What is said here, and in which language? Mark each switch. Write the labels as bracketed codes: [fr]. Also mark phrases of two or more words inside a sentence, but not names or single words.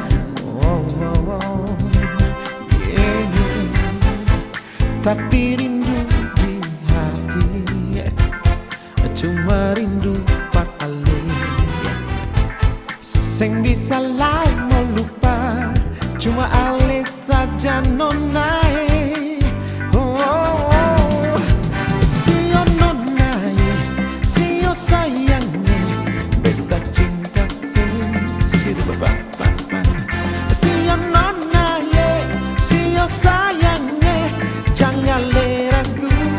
[en] Yeah. [abs] Tapi rindu di hati cuma rindu Pak Ale. Sing bisa lain mau lupa cuma Ale saja nonae. Sio nonae, sio sayange, beta cinta sih bapak. Sio nonae, sio sayange, jangan le ragu.